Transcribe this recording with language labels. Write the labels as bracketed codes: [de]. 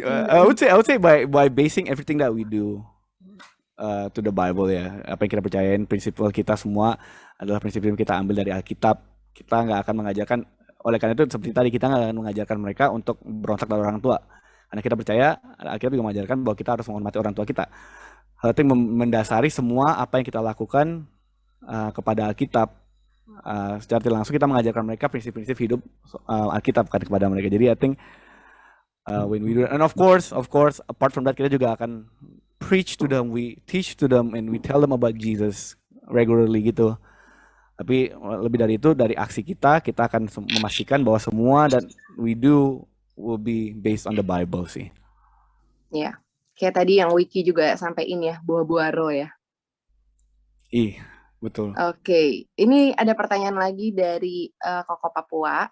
[en] I would say by basing everything that we do to the Bible ya. [id] Apa yang kita percayain, prinsip kita semua adalah prinsip yang kita ambil dari Alkitab. Kita nggak akan mengajarkan, oleh karena itu seperti tadi kita nggak akan mengajarkan mereka untuk berontak dari orang tua. Karena kita percaya Alkitab juga mengajarkan bahwa kita harus menghormati orang tua kita. Hal itu mendasari semua apa yang kita lakukan kepada Alkitab. Secara tidak langsung kita mengajarkan mereka prinsip-prinsip hidup Alkitab kan kepada mereka. Jadi [en] I think when we do, and of course apart from that [id] kita juga akan [en] preach to them, we teach to them, and we tell them about Jesus regularly gitu. [id] Tapi lebih dari itu, dari aksi kita akan memastikan bahwa semua dan [en] we do will be based on the Bible [id] sih. Ya, kayak tadi yang Wiki juga sampein ya, buah-buah roh ya. Betul. Oke, ini ada pertanyaan lagi dari Koko Papua.